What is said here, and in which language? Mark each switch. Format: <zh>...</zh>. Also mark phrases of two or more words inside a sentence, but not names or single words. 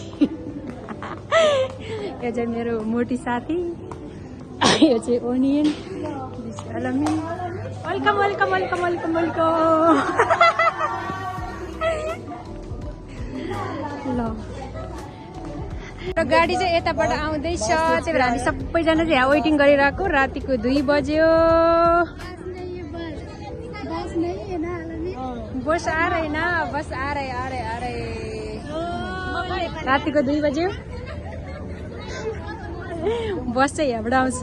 <ne>यो चाहिँ मेरो मोटी साथी, यो चाहिँ ओनियन, दिस अलमिन।</ne> <en>welcome welcome welcome welcome welcome.</en> <ne>ल र गाडी चाहिँ यताबाट आउँदैछ, त्यही भएर हामी सबैजना चाहिँ यहाँ वेटिङ गरिरहेको। रातिको 2 बज्यो।</ne> <hi>बस आ रहे ना, बस आ रहे।</hi> <ne>रातिको 2 बज्यो। बस चाहिँ यहाँबाट आउँछ।</ne>